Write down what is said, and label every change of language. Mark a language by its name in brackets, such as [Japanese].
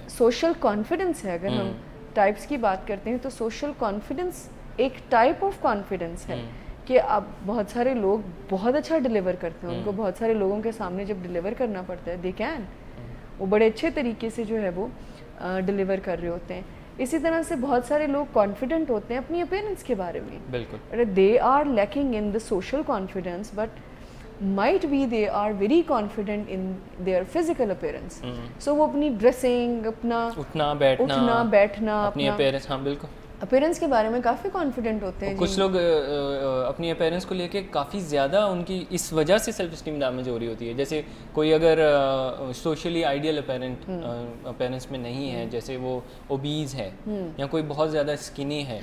[Urdu] Social confidence ہے, اگر ہم ٹائپس کی بات کرتے ہیں تو سوشل کانفیڈنس ایک ٹائپ آف کانفیڈنس ہے کہ اب بہت سارے لوگ بہت اچھا ڈیلیور کرتے ہیں, ان کو بہت سارے لوگوں کے سامنے جب ڈیلیور کرنا پڑتا ہے, دے کین, وہ بڑے اچھے طریقے سے جو ہے وہ ڈیلیور کر رہے ہوتے ہیں. اسی طرح سے بہت سارے لوگ کانفیڈنٹ ہوتے ہیں اپنی اپیرنس کے بارے میں, بالکل, [English] They are lacking in the social confidence but might be they are very confident in their physical appearance. [Urdu] So وہ اپنی ڈریسنگ, اپنا اٹھنا بیٹھنا, اپنی اپیرنس, ہاں بالکل, اپیرنس کے بارے میں کافی کانفیڈنٹ ہوتے ہیں. کچھ لوگ اپنی اپیرنس کو لے کے کافی زیادہ ان کی اس وجہ سے سیلف اسٹیم ڈیمیج ہو رہی ہوتی ہے. جیسے کوئی اگر سوشلی آئیڈیل اپیرنس میں نہیں ہے, جیسے وہ اوبیز ہے یا کوئی بہت زیادہ اسکنی ہے,